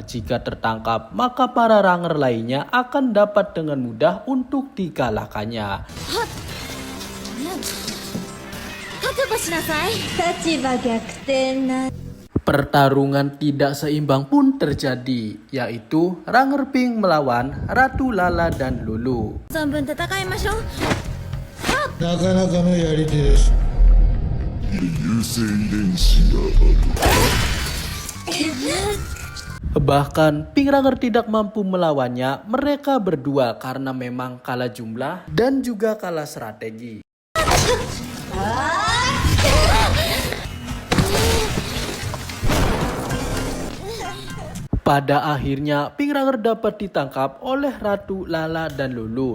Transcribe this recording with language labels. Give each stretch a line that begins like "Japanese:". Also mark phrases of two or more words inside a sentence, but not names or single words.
Indonesian: Jika tertangkap, maka para Ranger lainnya akan dapat dengan mudah untuk dikalahkannya. Pertarungan tidak seimbang pun terjadi, yaitu Ranger Pink melawan Ratu Lala dan Lulu.
Japanese: 存分戦いましょう。なかなかのやり手です。
Indonesian: Bahkan Pink Ranger tidak mampu melawannya mereka berdua karena memang kalah jumlah dan juga kalah strategi. Pada akhirnya Pink Ranger dapat ditangkap oleh Ratu Lala dan Lulu.